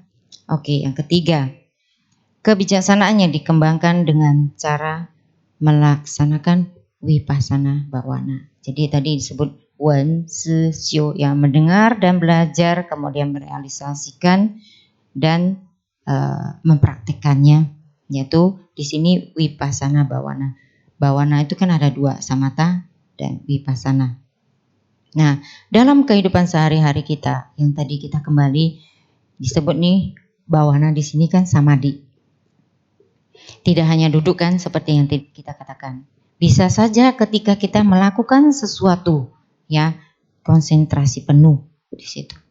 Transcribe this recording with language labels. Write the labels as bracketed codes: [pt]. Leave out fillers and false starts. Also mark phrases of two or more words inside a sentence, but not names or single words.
[id] Oke, yang ketiga, kebijaksanaan yang dikembangkan dengan cara melaksanakan [pi] vipassana bhavana. [id] Jadi tadi disebut [zh] 闻思修 [id] yang mendengar dan belajar kemudian merealisasikan dan mempraktikkannya, yaitu di sini [pi] vipassana bhavana. [id] Bhavana itu kan ada 2, samatha dan vipassana. Nah, dalam kehidupan sehari-hari kita yang tadi kita kembali disebut nih bhavana di sini kan samadhi. Tidak hanya duduk kan seperti yang kita katakan. Bisa saja ketika kita melakukan sesuatu ya, konsentrasi penuh di situ.